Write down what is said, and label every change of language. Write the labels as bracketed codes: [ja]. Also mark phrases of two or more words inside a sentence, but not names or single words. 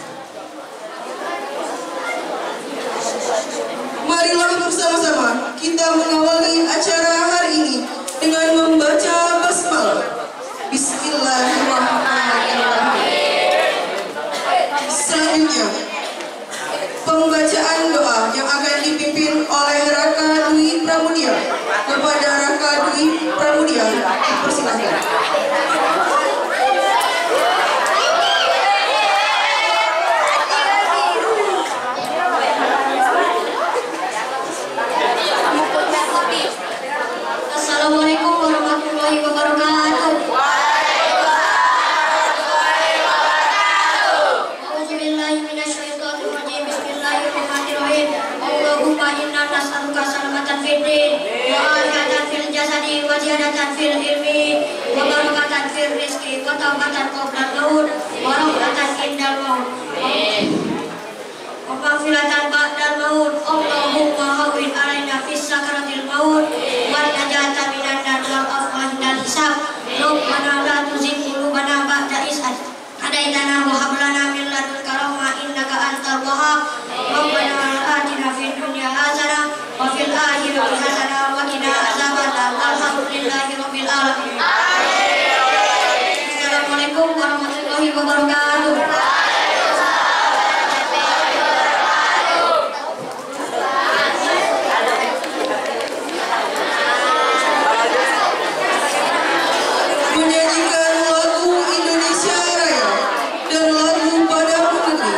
[id] Marilah bersama-sama kita mengawali acara hari ini dengan membaca basmalah. [ar] بسم الله الرحمن الرحيم. [id] Selanjutnya pembacaan doa yang akan dipimpin oleh Raka Dwi Pramudia. Kepada Raka Dwi Pramudia dipersilakan. [ar] السلام عليكم ورحمة الله وبركاته. أعوذ بالله من الشيطان الرجيم. بسم الله الرحمن الرحيم. اللهم إنا نسألك سلامة في الدين وعافية في الجسد وزيادة في العلم وبركة في الرزق وتوبة قبل الموت ورحمة عند الموت. ومغفرة بعد الموت. اللهم هون علينا في سكرات الموت ونجاة من النار والعفو من الحساب. ربنا لا تزغ قلوبنا بعد إذ هديتنا وهب لنا من لدنك رحمة إنك أنت الوهاب. ربنا آتنا في الدنيا حسنة وفي الآخرة حسنة وقنا عذاب النار. الحمد لله رب العالمين. السلام عليكم ورحمة الله وبركاته. [id] Menyanyikan lagu Indonesia Raya dan lagu Padamu Negeri.